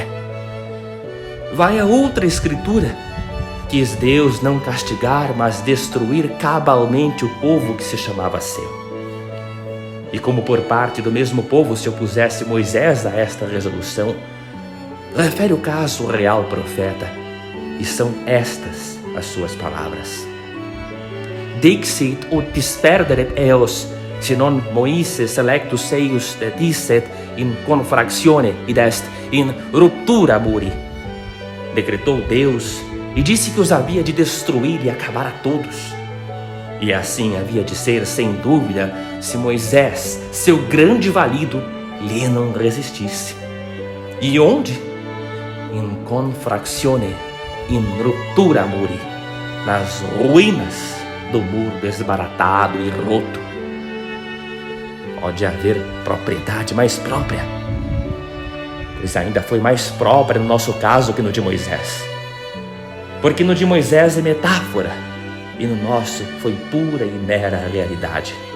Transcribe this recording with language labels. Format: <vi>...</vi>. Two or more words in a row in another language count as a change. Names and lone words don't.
<pt>Vai a outra escritura: quis Deus não castigar, mas destruir cabalmente o povo que se chamava seu. E como por parte do mesmo povo se opusesse Moisés a esta resolução, refere o caso o real profeta, e são estas as suas palavras:</pt> <la>Dixit ut disperderet eos, si non Moises electus eius dicet in confractione id est in ruptura muri.</la> <pt>Decretou Deus e disse que os havia de destruir e acabar a todos. E assim havia de ser, sem dúvida, se Moisés, seu grande valido, lhe não resistisse. E onde?</pt> <la>In confractione, in ruptura muri,</la> <pt>nas ruínas do muro desbaratado e roto. Pode haver propriedade mais própria, pois ainda foi mais própria no nosso caso que no de Moisés. Porque no de Moisés é metáfora, e no nosso foi pura e mera realidade.</pt>